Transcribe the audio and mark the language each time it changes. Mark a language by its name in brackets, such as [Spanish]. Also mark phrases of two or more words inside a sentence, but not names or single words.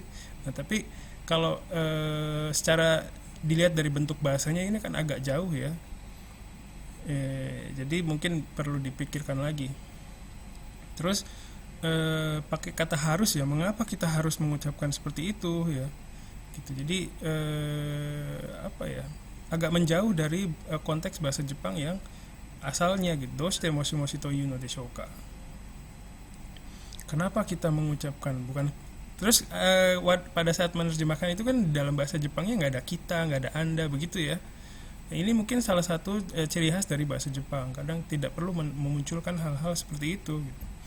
[Indonesian] Nah tapi kalau secara dilihat dari bentuk bahasanya ini kan agak jauh ya, jadi mungkin perlu dipikirkan lagi. Terus pakai kata harus ya, mengapa kita harus mengucapkan seperti itu ya gitu. Jadi agak menjauh dari konteks bahasa Jepang yang asalnya gitu. [Japanese] どうしてもしもしと言うのでしょうか. [Indonesian] Kenapa kita mengucapkan, bukan. Terus pada saat menerjemahkan itu kan dalam bahasa Jepangnya nggak ada kita, nggak ada anda begitu ya. Nah, ini mungkin salah satu ciri khas dari bahasa Jepang, kadang tidak perlu memunculkan hal-hal seperti itu gitu.